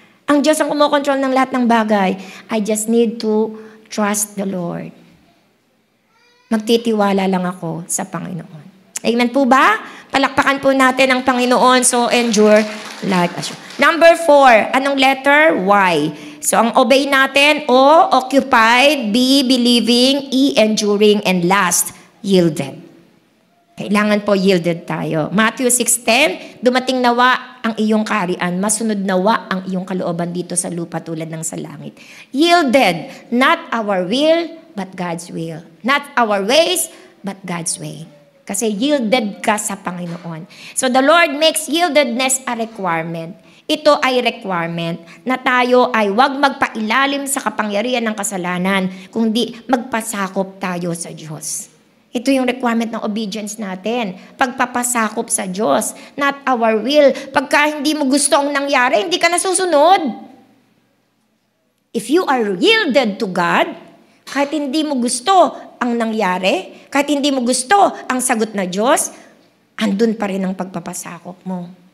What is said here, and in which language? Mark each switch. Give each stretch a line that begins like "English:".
Filipino: Ang Diyos ang kumokontrol ng lahat ng bagay.
English: I just need to trust the Lord.
Filipino: Magtitiwala lang ako sa Panginoon. Amen po ba? Palakpakan po natin ang Panginoon.
English: So, endure like a shoe. Number 4.
Filipino: Anong letter?
English: Y. So,
Filipino: ang obey natin,
English: O, occupied, B, believing, E, enduring, and last, yielded.
Filipino: Kailangan po yielded tayo. Matthew 6:10, dumating nawa ang iyong kaharian, masunod nawa ang iyong kalooban dito sa lupa tulad ng sa langit.
English: Yielded, not our will, but God's will. Not our ways, but God's way.
Filipino: Kasi yielded ka sa Panginoon.
English: So the Lord makes yieldedness a requirement.
Filipino: Ito ay requirement na tayo ay huwag magpailalim sa kapangyarihan ng kasalanan, kundi magpasakop tayo sa Diyos. Ito yung requirement ng obedience natin. Pagpapasakop sa Diyos,
English: not our will.
Filipino: Pagka hindi mo gusto ang nangyari, hindi ka nasusunod.
English: If you are yielded to God,
Filipino: kahit hindi mo gusto ang nangyari, kahit hindi mo gusto ang sagot na Diyos, andun pa rin ang pagpapasakop mo.